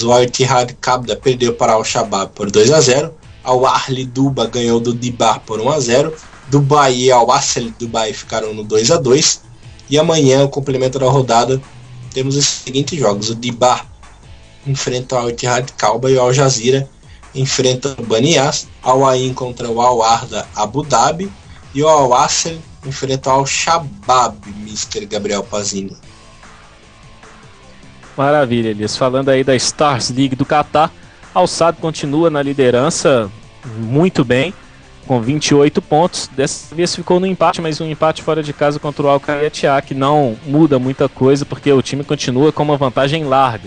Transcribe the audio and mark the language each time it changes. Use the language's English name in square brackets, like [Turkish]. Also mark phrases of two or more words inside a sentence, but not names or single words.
[Portuguese] O Al-Ittihad Kabda perdeu para Al-Shabaab por 2-0. Al-Ahli Duba ganhou do Dibar por 1-0. Dubai e Al-Wasl Dubai ficaram no 2-2. E amanhã, o complemento da rodada, temos os seguintes jogos. O Dibar enfrenta o Al-Ittihad Kalba e o Al Jazeera enfrenta o Banias. Al-Ain contra o Al-Arda Abu Dhabi e o Al-Wasl enfrenta o Al-Shabaab, Mr. Gabriel Pazinho. Maravilha, Elias. Falando aí da Stars League do Qatar, Al-Sadd continua na liderança muito bem, com 28 pontos. Dessa vez ficou no empate, mas um empate fora de casa contra o Al-Qaiatiá, que não muda muita coisa, porque o time continua com uma vantagem larga.